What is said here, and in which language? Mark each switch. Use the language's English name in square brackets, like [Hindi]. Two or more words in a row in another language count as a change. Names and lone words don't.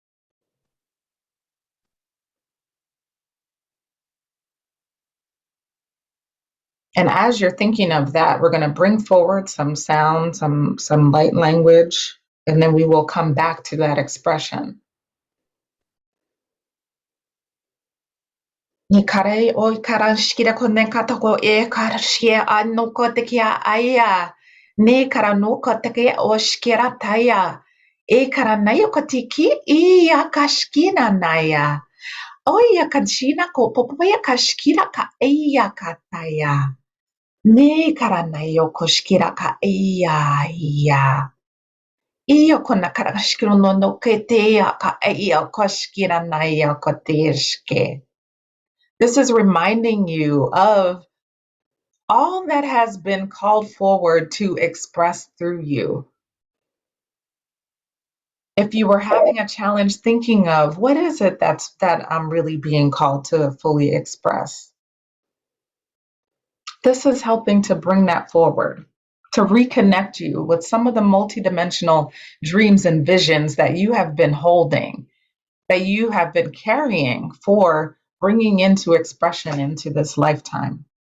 [English] And as you're thinking of that, we're going to bring forward some sound, some light language, and then we will come back to that expression. Ni kare o kara shikira konen katako e kara shia ano kotekia aya. Ne kara no koteke o shikira taya. E kara nayo kotiki i yakashkina naya. Oya kanshina ko popoya kashkira ka eya kataya. Ne kara nayo koshkira ka eya ya. Iyo kona kara shikiro no keteya ka eya koshkira naya koteshke. This is reminding you of all that has been called forward to express through you. If you were having a challenge thinking of what is it that I'm really being called to fully express, this is helping to bring that forward, to reconnect you with some of the multidimensional dreams and visions that you have been holding, that you have been carrying for bringing into expression into this lifetime.